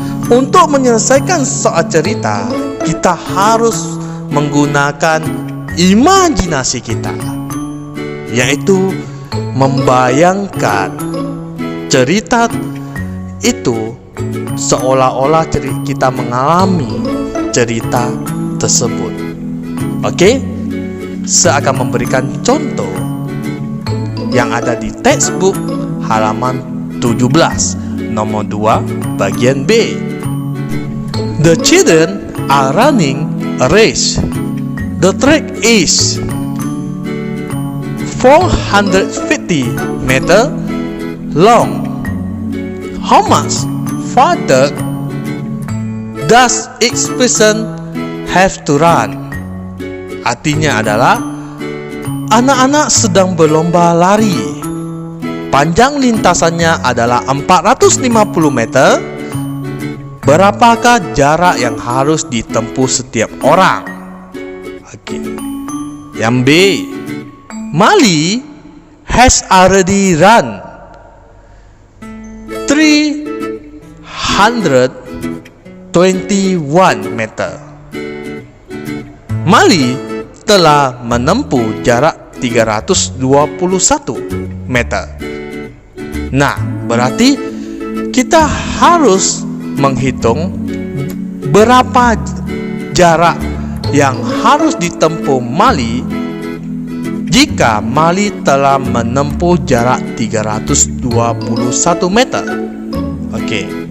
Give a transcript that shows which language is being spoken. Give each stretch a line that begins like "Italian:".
Indonesian: Untuk menyelesaikan soal cerita, kita harus menggunakan imajinasi kita, yaitu membayangkan cerita itu seolah-olah kita mengalami cerita tersebut. Oke? Saya akan memberikan contoh yang ada di textbook halaman 17, nomor 2, bagian B.
English: The children are running a race. The track is 450 meter long. How much farther does each person have to run?
Indonesian: Artinya adalah anak-anak sedang berlomba lari. Panjang lintasannya adalah 450 meter. Berapakah jarak yang harus ditempuh setiap orang? Oke. Yang B,
English: Mali has already run 321 meter.
Indonesian: Mali telah menempuh jarak 321 meter. Nah, berarti kita harus menghitung berapa jarak yang harus ditempuh Mali jika Mali telah menempuh jarak 321 meter. Oke.